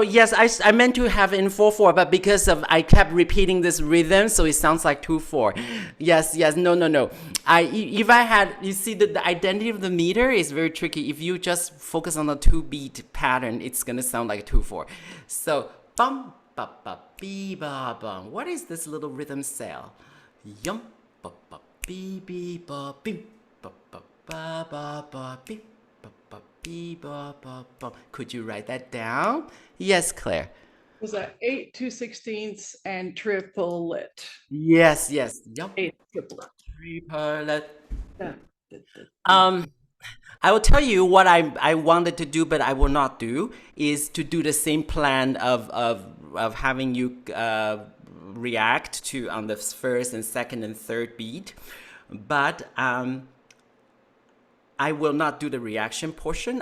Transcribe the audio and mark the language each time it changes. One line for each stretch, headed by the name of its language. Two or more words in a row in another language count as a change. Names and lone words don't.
English: Yes, I meant to have in 4/4, but because of I kept repeating this rhythm, so it sounds like 2/4. Yes, yes, no, no, no. If I had, you see, the identity of the meter is very tricky. If you just focus on the 2-beat pattern, it's gonna sound like 2/4. So bum ba ba bee ba bum. What is this little rhythm cell? Yum ba ba bee bee ba bim ba ba ba ba ba bim. Could you write that down? Yes, Claire. Was that 8 2/16 and triplet? Yes, yes. Yep. 8 triplet. Triplet. Yeah. I will tell you what I wanted to do, but I will not do, is to do the same plan of having you react to on the first and second and third beat, but I will not do the reaction portion.